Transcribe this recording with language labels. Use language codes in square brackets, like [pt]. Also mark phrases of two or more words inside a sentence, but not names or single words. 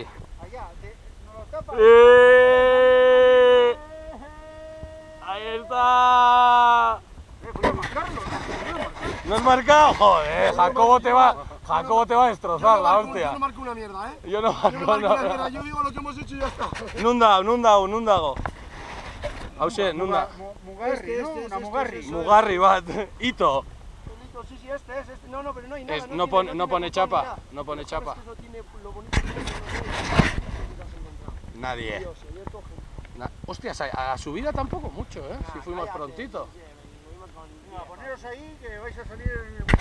[es] Allá, nos lo tapa. ¡Ahí está! Voy a marcarlo, ¿No has marcado? Joder, Jacobo te va a destrozar la Yo hostia. no marco una mierda, ¿eh? Yo no Yo no marco marco una mierda, nada. yo digo lo que hemos hecho y ya está. [eu] Nundago. Hauxe, nunda. Mugarri, [es] ¿no? Una Mugarri. [eu] Mugarri bat. Ito. [es] Sí, este. No, pero no hay nada. No pone chapa. No pone ¿Sabes chapa. que eso tiene lo bonito que tiene? Nadie. Dios, yo cojo. Hostias, a subida tampoco mucho, ¿eh? Si fuimos prontito. Venga, poneros ahí que vais a salir en el...